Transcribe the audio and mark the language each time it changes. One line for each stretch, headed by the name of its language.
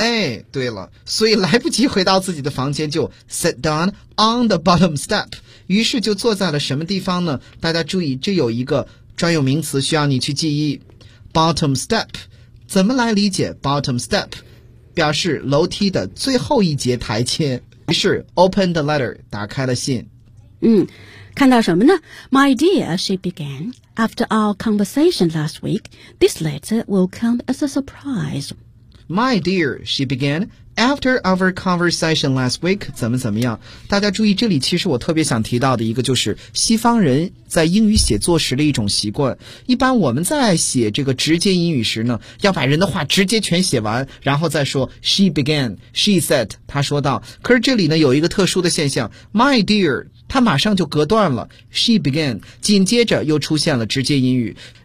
Chinese: 哎，对了，所以来不及回到自己的房间就
English: sat down on the bottom step，
Chinese: 于是就坐在了什么地方呢？大家注意这有一个专有名词需要你去记忆， bottom step。怎么来理解 bottom step？表示楼梯的最后一节台阶。于是
English: open the letter，
Chinese: 打开了信。嗯，看到什么呢？
English: My dear, she began, after our conversation last week, this letter will come as a surprise. My dear, she began, after our conversation last week,
Chinese: 怎么怎么样？大家注意，这里其实我特别想提到的一个就是西方人在英语写作时的一种习惯。一般我们在写这个直接英语时呢，要把人的话直接全写完，然后再说
English: she began, she said,
Chinese: 她说到。可是这里呢，有一个特殊的现象， my dear, 她马上就隔断了 she began, 紧接着又出现了直接英语。